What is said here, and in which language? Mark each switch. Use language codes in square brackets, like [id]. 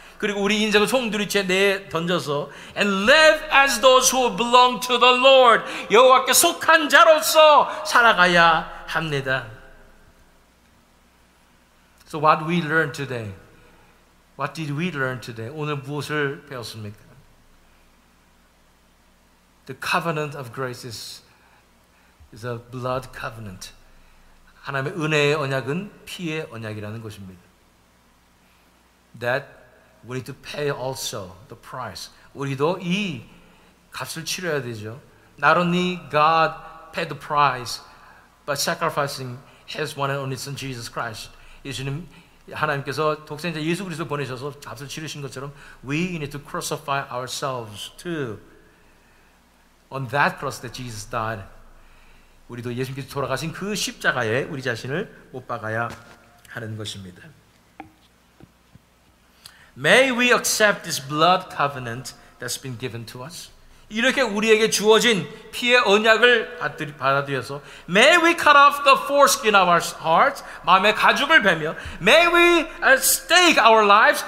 [ko] 그리고 우리 인생을 송두리째 내 던져서 [en] and live as those who belong to the Lord. [ko] 여호와께 속한 자로서 살아가야 합니다. [en] So what we learned today? What did we learn today? [ko] 오늘 무엇을 배웠습니까? [en] The covenant of grace is a blood covenant. [ko] 하나님의 은혜의 언약은 피의 언약이라는 것입니다. [en] That we need to pay also the price. [ko] 우리도 이 값을 치러야 되죠. [en] Not only God paid the price, but sacrificing His one and only Son Jesus Christ. [ko] 예수님 하나님께서 독생자 예수 그리스도 보내셔서 값을 치르신 것처럼 [en] we need to crucify ourselves too. On that cross that Jesus died. [ko] 우리도 예수님께서 돌아가신 그 십자가에 우리 자신을 못 박아야 하는 것입니다. [en] May we accept this blood covenant that's been given to us. [ko] 이렇게 우리에게 주어진 피의 언약을 받아들여서 [en] May we cut off the foreskin of our hearts. [ko] 마음의 가죽을 베며 [en] May we stake our lives.